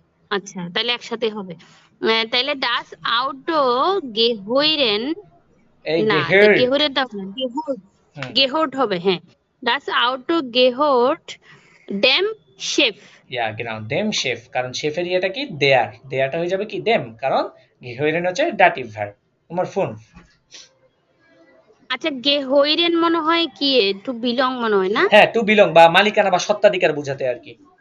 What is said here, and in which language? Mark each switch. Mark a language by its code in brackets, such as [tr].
[bn] আচ্ছা তাহলে একসাথে হবে, তাহলে ডাস আউটো গেহরেন এই না [de] gehört [bn] গেহরের দাও না গেহর্ট হুম গেহর্ট হবে হ্যাঁ [de] das Auto gehört dem Chef [bn] ইয়া [de] genau dem Chef [bn] কারণ শেফের ইয়েটা কি দেয়ার দেয়ারটা হয়ে যাবে কি dem কারণ gehören হচ্ছে ডাটিভ ভার্ব তোমার ফোন আচ্ছা গেহইরেন মনে হয় কি টু বিলং মনে হয় না হ্যাঁ টু বিলং বা মালিকানা বা সত্ত্বাধিকার বোঝাতে আর কি